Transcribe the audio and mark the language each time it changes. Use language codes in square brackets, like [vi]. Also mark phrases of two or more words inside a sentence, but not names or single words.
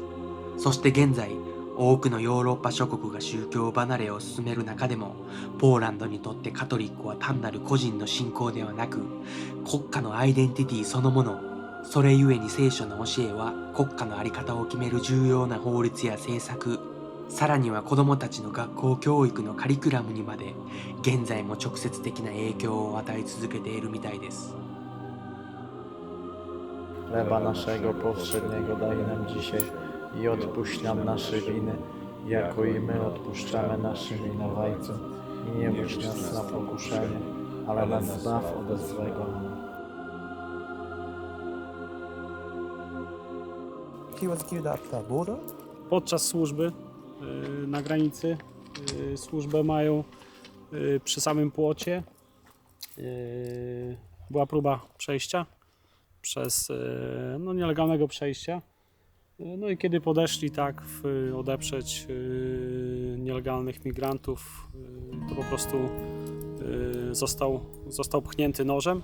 [ja] そして現在、多くのヨーロッパ諸国が宗教離れを進める中でも、ポーランドにとってカトリックは単なる個人の信仰ではなく、国家のアイデンティティそのもの。それゆえに聖書の教えは国家の在り方を決める重要な法律や政策、さらには子どもたちの学校教育のカリキュラムにまで、現在も直接的な影響を与え続けているみたいです。 [pl] Chleba naszego powszedniego daj nam dzisiaj i odpuść nam nasze winy, jako i my odpuszczamy naszym winowajcom. I nie wódź nas na pokuszenie, ale nas zbaw od złego. [en] He was killed at the border? [pl] Podczas służby na granicy, służbę mają przy samym płocie. Była próba przejścia przez nielegalnego przejścia. No i kiedy podeszli tak odeprzeć nielegalnych migrantów, to po prostu został pchnięty nożem.